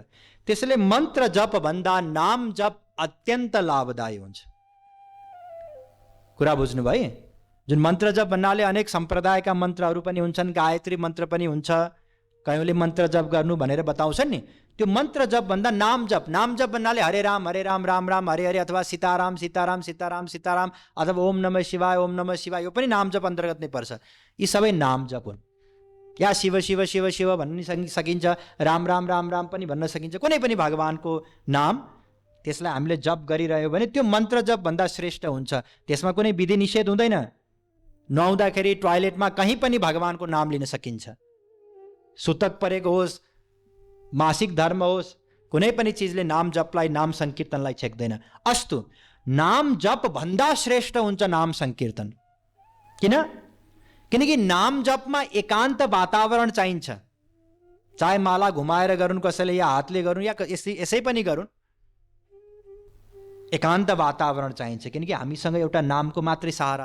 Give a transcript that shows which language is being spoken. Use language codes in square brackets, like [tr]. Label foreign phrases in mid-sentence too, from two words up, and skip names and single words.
[ne] त्यसैले मन्त्र जप भन्दा नाम जप अत्यन्त लाभदायी हुन्छ। कुरा बुझ्नुभयो? जुन मन्त्र जप भन्नाले अनेक सम्प्रदायका मन्त्रहरू पनि हुन्छन्, गायत्री मन्त्र पनि हुन्छ, कयौँले मन्त्र जप गर्नु भनेर बताउँछन् नि। त्यो मन्त्र जप भन्दा नाम जप, नाम जप भन्नाले हरे राम राम राम हरे हरे, अथवा सीताराम सीताराम सीताराम सीताराम, [sa] अथवा ओम नमः शिवाय ओम नमः शिवाय, [ne] यो पनि नाम जप अन्तर्गत नै पर्छ। यी सबै नाम जप हुन्। या शिव शिव शिव शिव भन्न सकिन्छ, राम राम राम राम पनि भन्न सकिन्छ, कुनै पनि भगवानको नाम, त्यसलाई हामीले जप गरिरह्यो भने त्यो मन्त्र जप भन्दा श्रेष्ठ हुन्छ। त्यसमा कुनै विधि निषेध हुँदैन। नुहाउँदाखेरि टोयलेटमा कहीँ पनि भगवानको नाम लिन सकिन्छ। सुतक परेको होस्, मासिक धर्म होस्, कुनै पनि चिजले नाम जपलाई, नाम संकीर्तनलाई छेक्दैन। अस्तु, नाम जप भन्दा श्रेष्ठ हुन्छ नाम संकीर्तन। किन? किनकि नाम जपमा एकान्त वातावरण चाहिन्छ। चाहे माला घुमाएर गरून् कसैले, या हातले गरून्, या यसै पनि गरून्, एकान्त वातावरण चाहिन्छ, किनकि हामीसँग एउटा नामको मात्रै सहारा छ।